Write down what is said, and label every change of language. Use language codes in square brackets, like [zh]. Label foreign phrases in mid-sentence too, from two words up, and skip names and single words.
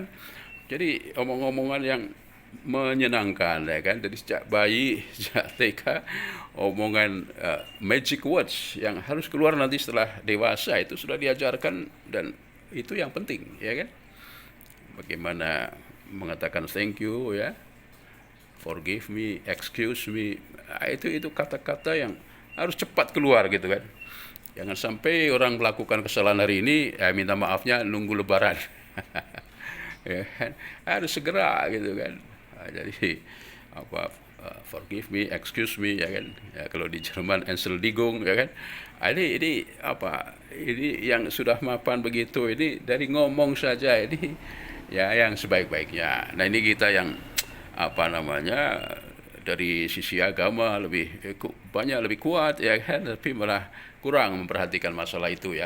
[id] Jadi omong-omongan yang menyenangkan ya kan, dari sejak bayi, sejak TK, omongan [en] magic words [id] yang harus keluar nanti setelah dewasa itu sudah diajarkan, dan itu yang penting ya kan. Bagaimana mengatakan [en] thank you [id] ya, [en] forgive me, excuse me, [id] itu kata-kata yang harus cepat keluar gitu kan. Jangan sampai orang melakukan kesalahan hari ini, minta maafnya nunggu Lebaran. Ya kan? Harus segera gitu kan. Jadi [en] forgive me, excuse me [id] ya kan. Ya, kalau di Jerman Entschuldigung ya kan. Ini yang sudah mapan begitu, ini dari ngomong saja ini ya yang sebaik-baiknya. Nah, ini kita yang dari sisi agama lebih kuat ya kan, tapi malah kurang memperhatikan masalah itu ya.